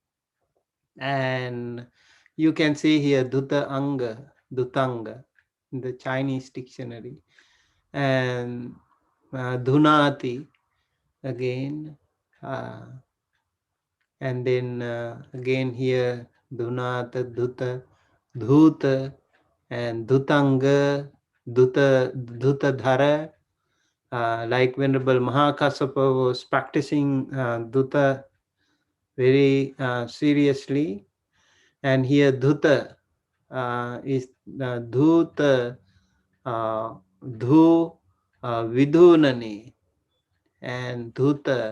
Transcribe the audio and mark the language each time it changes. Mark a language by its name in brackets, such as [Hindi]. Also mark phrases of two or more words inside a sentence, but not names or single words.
[English] And you can see here dhutanga in the Chinese dictionary. And dhunati again. And then again here [Pali] dhunata, dhuta, dhuta, and dhutanga, dhutadhara. [English] Like Venerable Mahakassapa was practicing dhuta very seriously. And here [Pali] dhuta is dhuta, dhu, vidhunani, and dhuta.